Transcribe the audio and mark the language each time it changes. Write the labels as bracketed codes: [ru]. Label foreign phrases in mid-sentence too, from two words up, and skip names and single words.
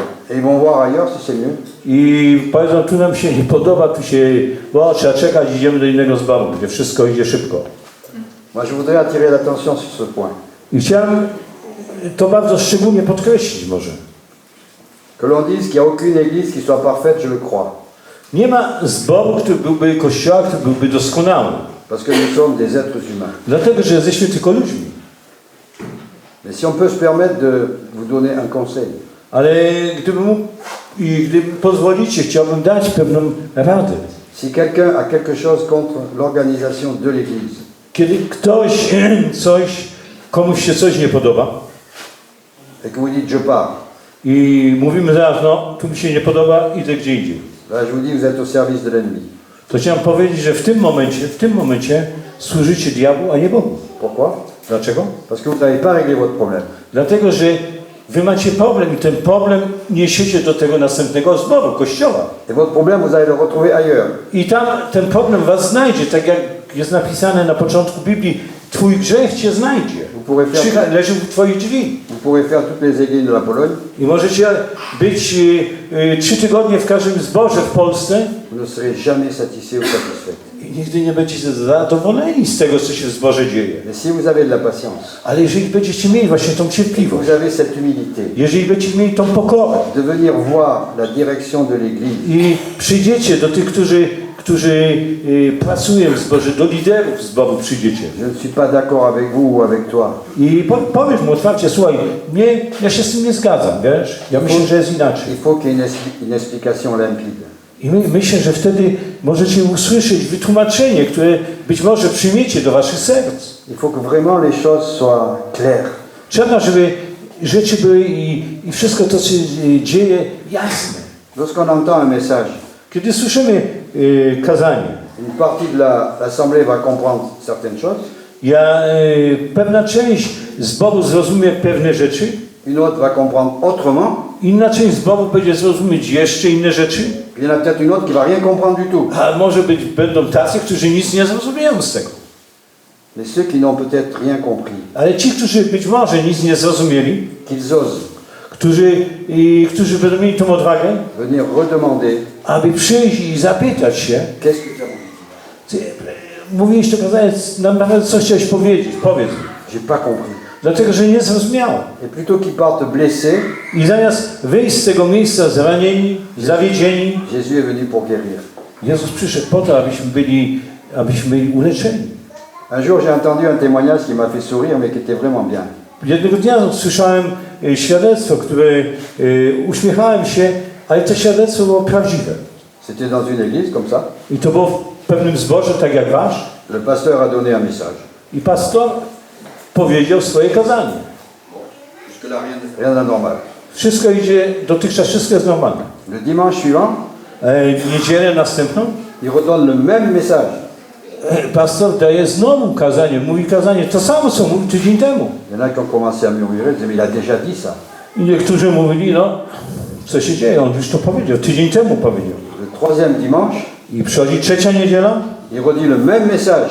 [fr] Et ils vont voir ailleurs si c'est mieux. [pl] I powiedzą, tu nam się nie podoba, tu się, trzeba czekać, idziemy do innego zboru, gdzie wszystko idzie szybko. [fr] Moi, je voudrais attirer l'attention sur ce point. [pl] I chciałem to bardzo szczególnie podkreślić może. [fr] Que l'on dise qu'il n'y a aucune église qui soit parfaite, je le crois. [pl] Nie ma zboru, który byłby kościoła, który byłby doskonały. [fr] Parce que nous sommes des êtres humains. [pl] Dlatego, że jesteśmy tylko ludźmi. [fr] Mais si on peut se permettre de vous donner un conseil, [pl] Ale gdy pozwolicie, chciałbym dać pewną radę. [fr] si quelqu'un a quelque chose contre l'organisation de l'église, [pl] Kiedy komuś się coś nie podoba [fr] et que vous dites je pars, [pl] i mówimy zaraz, tu mi się nie podoba, idę gdzie indziej. [fr] là je vous dis vous êtes au service de l'ennemi. [pl] To chciałem powiedzieć, że w tym momencie służycie diabłu, a nie Bogu. [fr] Pourquoi? [pl] Dlaczego? [fr] Parce que vous n'avez pas réglé votre problème. [pl] Dlatego, że wy macie problem i ten problem niesiecie do tego następnego zboru, kościoła. [fr] Et votre problème, vous allez le retrouver ailleurs. [pl] I tam ten problem was znajdzie, tak jak jest napisane na początku Biblii, twój grzech cię znajdzie. Leży u twoich drzwi. [fr] Vous pourrez faire toutes les églises de la Pologne. [pl] I możecie być 3 tygodnie w każdym zborze w Polsce [fr] Vous ne serez jamais satisfait ou satisfait. [pl] i nigdy nie będziecie zadowoleni z tego, co się w zborze dzieje. [fr] Mais si vous avez de la patience, [pl] Ale jeżeli będziecie mieli właśnie tą cierpliwość, [fr] vous avez cette humilité, [pl] jeżeli będziecie mieli tą pokorę [fr] de venir voir la direction de l'église, [pl] i przyjdziecie do tych, którzy pracują w zborze, do liderów zboru przyjdziecie. [fr] je ne suis pas d'accord avec vous ou avec toi. [pl] I powiesz mu otwarcie, słuchaj, ja się z tym nie zgadzam, wiesz? Ja myślę, że jest inaczej. [fr] Il faut qu'il y ait une explication limpide. [pl] I myślę, że wtedy możecie usłyszeć wytłumaczenie, które być może przyjmiecie do waszych serc. [fr] Il faut que vraiment les choses soient claires. [pl] Trzeba, żeby rzeczy były i wszystko to, co się dzieje, jasne. [fr] Lorsqu'on entend un message, [pl] Kiedy słyszymy kazanie, [fr] une partie de l'assemblée va comprendre certaines choses, [pl] pewna część zboru zrozumie pewne rzeczy, [fr] une autre va comprendre autrement, [pl] inna część zboru będzie zrozumieć jeszcze inne rzeczy, [fr] il y en a peut-être une autre qui va rien comprendre du tout. [pl] a może będą tacy, którzy nic nie zrozumieją z tego. [fr] Mais ceux qui n'ont peut-être rien compris, [pl] Ale ci, którzy być może nic nie zrozumieli, [fr] qu'ils osent [pl] którzy będą mieli tą odwagę, [fr] venir redemander [pl] aby przyjść i zapytać się, [fr] qu'est-ce que tu as dit. [pl] mówiłeś to kazanie, naprawdę coś chciałeś powiedzieć, powiedz mi. [fr] J'ai pas compris. [pl] Dlatego, że nie zrozumiałem. [fr] Et plutôt qu'ils partent blessés, [pl] I zamiast wyjść z tego miejsca zranieni, zawiedzieni, [fr] Jésus est venu pour guérir. [pl] Jezus przyszedł po to, abyśmy byli uleczeni. [fr] Un jour, j'ai entendu un témoignage qui m'a fait sourire, mais qui était vraiment bien. [pl] Jednego dnia usłyszałem świadectwo, które uśmiechałem się, ale to świadectwo było prawdziwe. [fr] C'était dans une église comme ça. [pl] I to było w pewnym zborze, tak jak wasz. [fr] Le pasteur a donné un message. [pl] I pastor powiedział swoje kazanie. [fr] Jusque-là, rien d'anormal. [pl] Wszystko idzie, dotychczas wszystko jest normalne. [fr] Le dimanche suivant, [pl] Niedzielę następną [fr] il redonne le même message. [pl] pastor daje znowu kazanie, mówi kazanie, to samo co mówił tydzień temu. [fr] Il y en a qui ont commencé à murmurer, ils disaient, mais il a déjà dit ça. [pl] I niektórzy mówili, no, co się dzieje, on już to powiedział, tydzień temu powiedział. [fr] Le troisième dimanche, [pl] I przychodzi trzecia niedziela [fr] il redit le même message.